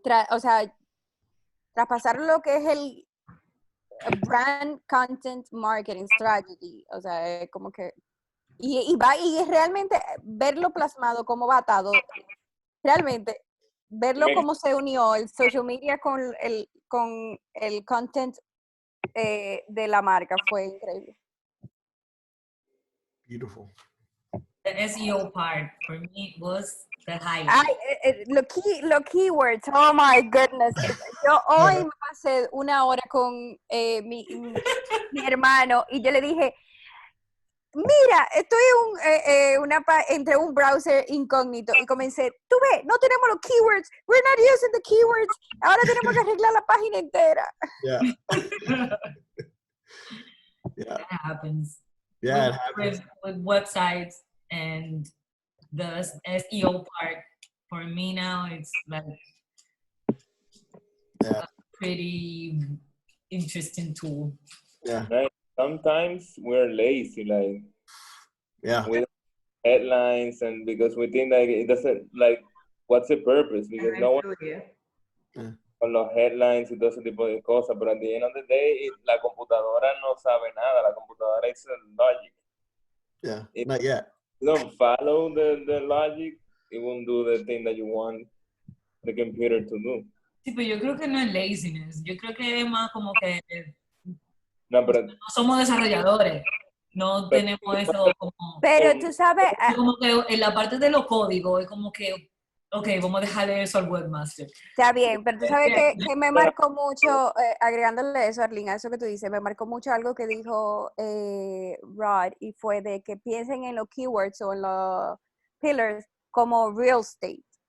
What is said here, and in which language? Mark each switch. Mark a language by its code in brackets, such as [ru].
[es] o sea, traspasar lo que es el brand content marketing strategy, o sea, como que y es realmente verlo plasmado, cómo va atado, realmente verlo cómo se unió el social media con el content de la marca fue increíble. [en] Beautiful. The SEO part for me was the highlight. [es] Ay, los keywords, [en] oh my goodness. [es] Yo hoy me pasé una hora con mi hermano y yo le dije, mira, estoy entre un browser incógnito y comencé, tú ves, no tenemos los keywords, [en] we're not using the keywords, [es] ahora tenemos que arreglar la página entera. [en] Yeah. Yeah. That happens. Yeah, it happens. With websites and the SEO part, for me now, it's like a pretty interesting tool. Yeah. Right. Sometimes we're lazy, like with headlines, and because we think like it doesn't, like, what's the purpose? Because no one [es] con los headlines y todo ese tipo de cosas, pero [en] at the end of the day, [es] la computadora no sabe nada, la computadora es logic. [en] Yeah, if not yet. you don't follow the logic, it won't do the thing that you want the computer to do. [es] Sí, pero yo creo que no es laziness, yo creo que es más como que No, pero no somos desarrolladores, no tenemos eso como... Pero tú sabes... Como que en la parte de los códigos es como que, ok, vamos a dejarle eso al webmaster. Está bien, pero tú sabes que me marcó mucho, agregándole eso, Arlene, a eso que tú dices, me marcó mucho algo que dijo Rod, y fue de que piensen en los keywords o en los pillars como real estate.